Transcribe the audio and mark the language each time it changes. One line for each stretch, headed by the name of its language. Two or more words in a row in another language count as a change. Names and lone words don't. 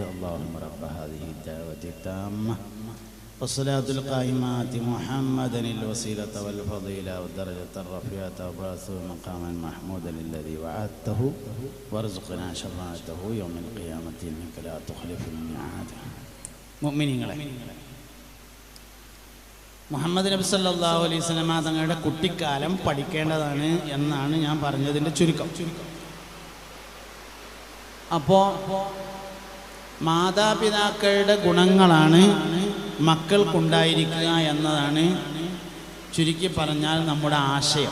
Arabic: اللهم رب هذه الدعوة التامة والصلاة القائمة محمدا الوسيلة والفضيلة والدرجة الرفيعة وبعثه مقاما محمودا الذي وعدته وارزقنا شفاعته يوم القيامة إنك لا تخلف الميعاد. مؤمنين.
Malayalam: മുഹമ്മദ് നബി
Arabic: صلى الله عليه وسلم
Malayalam: തങ്ങളുടെ കുട്ടിക്കാലം പഠിക്കേണ്ടതാണ് എന്നാണ് ഞാൻ പറഞ്ഞതിൻ്റെ ചുരുക്കം. അപ്പോൾ മാതാപിതാക്കളുടെ ഗുണങ്ങളാണ് മക്കൾക്കുണ്ടായിരിക്കുക എന്നതാണ് ചുരുക്കി പറഞ്ഞാൽ നമ്മുടെ ആശയം.